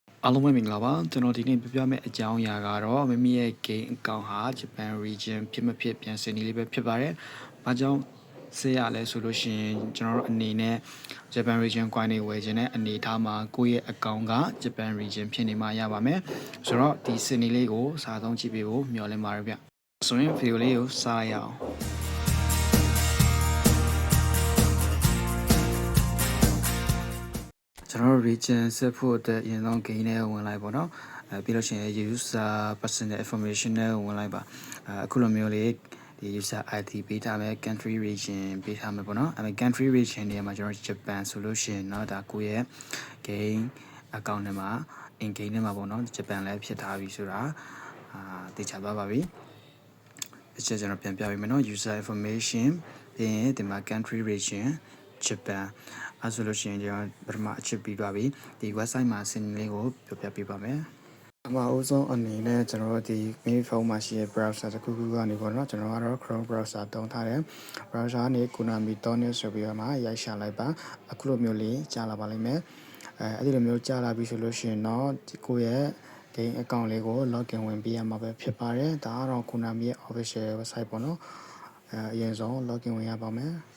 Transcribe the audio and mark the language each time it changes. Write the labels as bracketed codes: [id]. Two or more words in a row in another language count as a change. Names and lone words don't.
[my] အားလုံးပဲမင်္ဂလာပါကျွန်တော်ဒီနေ့ပြပြမယ့်အကြောင်းအရာကတော့မိမိရဲ့ [en] game account [my] ဟာ Japan region ဖြစ်မဖြစ်ပြန်စင်နေလေးပဲဖြစ်ပါတယ်။ဘာကြောင့်ဆေးရလဲဆိုလို့ရှိရင်ကျွန်တော်တို့အနေနဲ့ Japan [en] region coin [my] တွေဝယ်ခြင်းနဲ့အနေထားမှာကိုယ့်ရဲ့ account က Japan region ဖြစ်နေမှရပါမယ်။ဆိုတော့ဒီစင်နေလေးကိုစားသုံးကြည့်ပေးဖို့မျှော်လင့်ပါတယ်ဗျ။ဆိုရင် video လေးကိုစားရအောင် ကျွန်တော် region ဆက်ဖို့အတွက်အရင်ဆုံး gain နဲ့ဝင်လိုက်ပေါ့နော်ပြီးလို့ရှိရင် [en] user personal information [my] နဲ့ဝင်လိုက်ပါအခုလိုမျိုးလေးဒီ [en] user ID [my] ပေးထားမယ် [en] country region [my] ပေးထားမယ်ပေါ့နော် [en] country region [my] နေရာမှာကျွန်တော် Japan ဆို လို့ရှိရင်เนาะဒါကိုယ့်ရဲ့ [en] gain account [my] ထဲမှာ [en] in gain [my] ထဲမှာပေါ့နော် Japan လည်းဖြစ်ထားပြီဆိုတာသိချသွားပါပြီအချက်ကျွန်တော်ပြန်ပြပေးမယ်เนาะ [en] user information [my] ပြီး ရင်ဒီမှာ [en] country region [my] Japan အဲဆိုလို့ရှိရင်ကျွန်တော်ပထမအချက်ပြီးသွားပြီဒီ website မှာစင်လေးကိုပြောပြပေးပါမယ် အမအဆုံးအနေနဲ့ကျွန်တော်တို့ဒီ [en] main phone [my] မှာရှိတဲ့ browser တစ်ခုခုကနေပေါ့နော်ကျွန်တော်ကတော့ Chrome browser သုံးထားတယ် browser ကနေ konami.net ဆိုပြီးတော့မှရိုက်ရှာလိုက်ပါအခုလိုမျိုးလေးကြားလာပါလိမ့်မယ်အဲ့ဒီလိုမျိုးကြားလာပြီဆိုလို့ရှိရင်တော့ကိုယ့်ရဲ့ [en] game account [my] လေးကို login ဝင်ပေးရမှာပဲဖြစ်ပါတယ်ဒါကတော့ konami ရဲ့ [en] official website [my] ပေါ့နော်အရင်ဆုံး login ဝင်ရပါမယ်